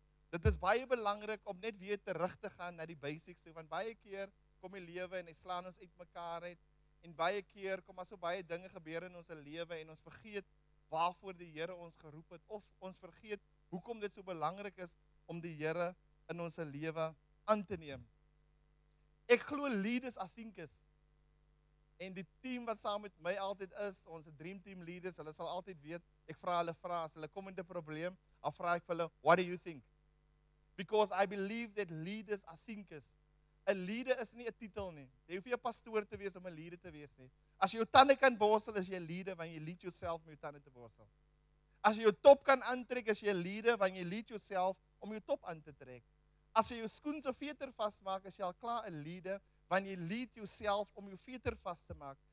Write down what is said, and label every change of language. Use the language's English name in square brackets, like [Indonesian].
[Afrikaans] Dit is baie belangrik om net weer terug te gaan na die basics, want baie keer kom die lewe en hy slaan ons uit mekaar uit. En baie keer kom daar so baie dinge gebeur in ons lewe en ons vergeet waarvoor die Here ons geroep het, of ons vergeet hoekom dit so belangrik is om die Here in ons lewe aan te neem. Ek glo [English] leaders are thinkers. [Afrikaans] En die team wat saam met my altyd is, ons dream team leaders, hulle sal altyd weet, ek vra hulle as hulle kom in 'n probleem, dan vra ek vir hulle, [English] what do you think? Because I believe that leaders are thinkers. [Afrikaans] 'n Leader is nie 'n titel nie. Jy hoef nie 'n pastoor te wees om 'n leader te wees nie. As jy jou tande kan borsel, is jy 'n leader, want jy lead jouself om jou tande te borsel. As jy jou top kan aantrek, is jy 'n leader, want jy lead jouself om jou top aan te trek. As jy jou skoen se veter vasmaak, is jy al klaar 'n leader, want jy lead jouself om jou veter vas te maak.